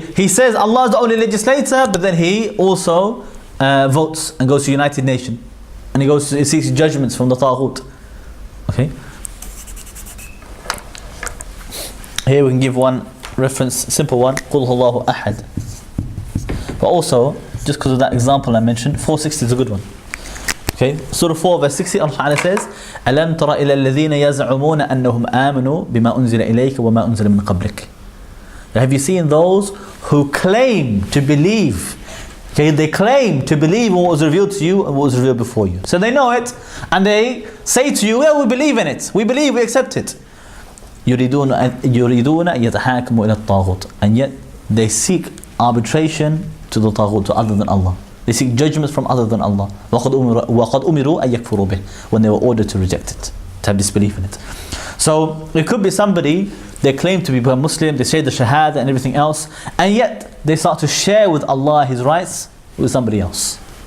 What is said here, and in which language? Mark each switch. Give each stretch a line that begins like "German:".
English: He says Allah is the only legislator, but then he also votes and goes to United Nations, and he seeks judgments from the Tawheed. Okay? Here we can give one reference, simple one, Qul Huwallahu Ahad. But also, just because of that example I mentioned, 460 is a good one. Okay, Surah 4 verse 60, Allah Ta'ala says,
Arabic: أَلَمْ تَرَ إِلَى الَّذِينَ يَزْعُمُونَ أَنَّهُمْ آمَنُوا بِمَا أُنزِلَ إِلَيْكَ وَمَا أُنزِلَ مِنْ قَبْلِكَ.
English: Have you seen those who claim to believe? Okay, they claim to believe in what was revealed to you and what was revealed before you. So they know it, and they say to you, yeah, we believe in it. We believe, we accept it.
Arabic: يريدون يتحاكموا إلى الطاغوت.
English: And yet they seek arbitration to the taghut, to other than Allah. They seek judgments from other than Allah.
Arabic: وَقَدْ أُمِرُوا أَن يَكْفُرُوا بِهِ.
English: When they were ordered to reject it, to have disbelief in it. So it could be somebody, they claim to be a Muslim, they say the Shahada and everything else, and yet they start to share with Allah His rights with somebody else.